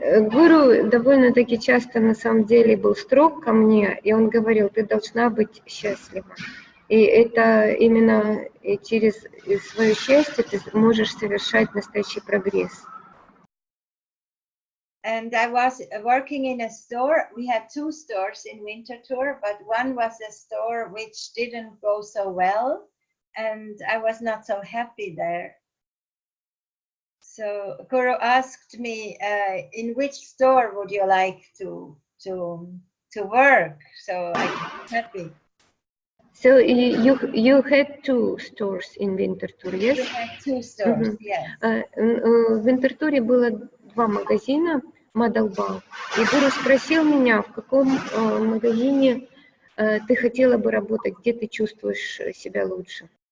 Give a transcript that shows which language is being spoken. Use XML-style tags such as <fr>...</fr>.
<ru>Гуру довольно-таки часто на самом деле был строг ко мне, и он говорил, ты должна быть счастлива. И это именно через свое счастье ты можешь совершать настоящий прогресс.</ru> <en>And I was working in a store. We had 2 stores in Winterthur, but one was a store which didn't go so well, and I was not so happy there. So Guru asked me, in which store would you like to work? So I was happy. So you had 2 stores in Winterthur, yes? We had 2 stores, yes.</en> <ru>В Винтертуре было 2 магазина. Мадалбал. И гуру спросил меня, в каком магазине ты хотела бы работать, где ты чувствуешь себя лучше.</ru>